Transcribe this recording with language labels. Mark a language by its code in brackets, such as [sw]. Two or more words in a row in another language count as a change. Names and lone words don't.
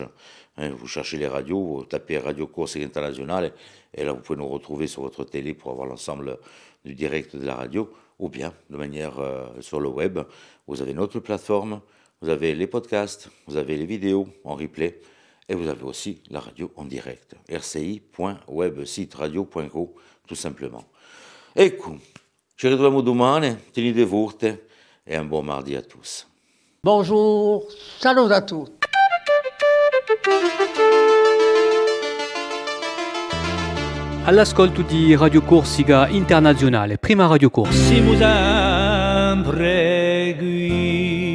[fr] Vous cherchez les radios, vous tapez Radio Corse Internationale et là vous pouvez nous retrouver sur votre télé pour avoir l'ensemble du direct de la radio, ou bien de manière sur le web. Vous avez notre plateforme, vous avez les podcasts, vous avez les vidéos en replay et vous avez aussi la radio en direct. rci.websiteradio.co tout simplement. [it] Ecco, ci ritroviamo domani, tenete forte. [fr] Et un bon mardi à tous. Bonjour, salut à tous. [it] All'ascolto di Radio Corsica Internazionale, prima Radio Corsa. Siamo sempre qui.